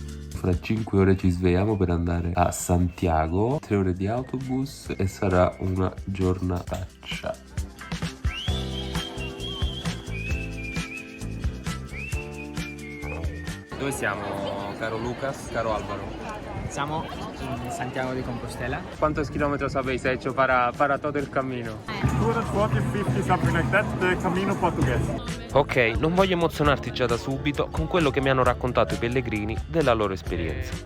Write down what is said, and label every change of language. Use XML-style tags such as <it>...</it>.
<it>Fra 5 ore ci svegliamo per andare a Santiago, 3 ore di autobus e sarà una giornataccia. Dove siamo, caro Lucas, caro Alvaro? Siamo in Santiago de Compostela.</it> <es>¿Cuántos kilómetros habéis hecho para todo el camino?</es> <en>240, 50, something like that, the Camino portoghese.</en> <it>Ok, non voglio emozionarti già da subito con quello che mi hanno raccontato i pellegrini della loro esperienza.</it>